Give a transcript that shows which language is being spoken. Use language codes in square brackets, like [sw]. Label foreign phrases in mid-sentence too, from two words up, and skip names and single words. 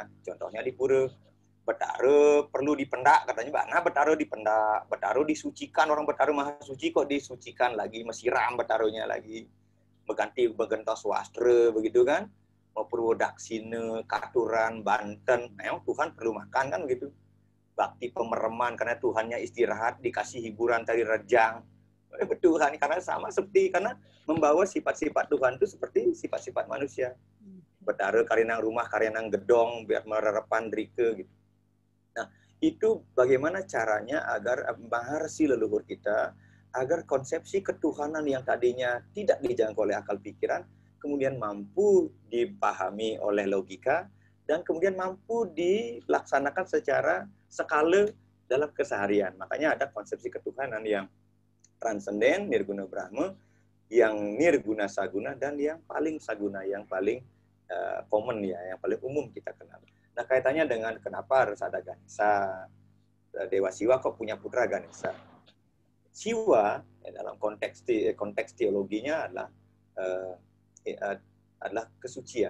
[id] Contohnya di pura, Betara perlu dipendak, katanya Bana Betara dipendak, Betara disucikan, orang Betara maha suci kok disucikan lagi, mesiram Betaronya lagi, [ban] begentos wastra [id] begitu kan, mau Purwodaksina, Katuran, Banten, memang Tuhan perlu makan kan begitu. Bakti pemereman karena Tuhannya istirahat, dikasih hiburan tari rejang. Tuhan karena sama seperti karena membawa sifat-sifat Tuhan itu seperti sifat-sifat manusia. [ban] Betara karenang rumah, karenang gedong, biar mererepan drike gitu. [id] Nah, itu bagaimana caranya agar maharsi leluhur kita, agar konsepsi ketuhanan yang tadinya tidak dijangkau oleh akal pikiran, kemudian mampu dipahami oleh logika, dan kemudian mampu dilaksanakan secara skala dalam keseharian. Makanya ada konsepsi ketuhanan yang transenden, nirguna Brahma, yang nirguna saguna, dan yang paling saguna, yang paling common ya, yang paling umum kita kenal. Nah, kaitannya dengan kenapa harus ada Ganesha, Dewa Siwa kok punya putra Ganesha. Siwa dalam konteks teologinya adalah kesucian.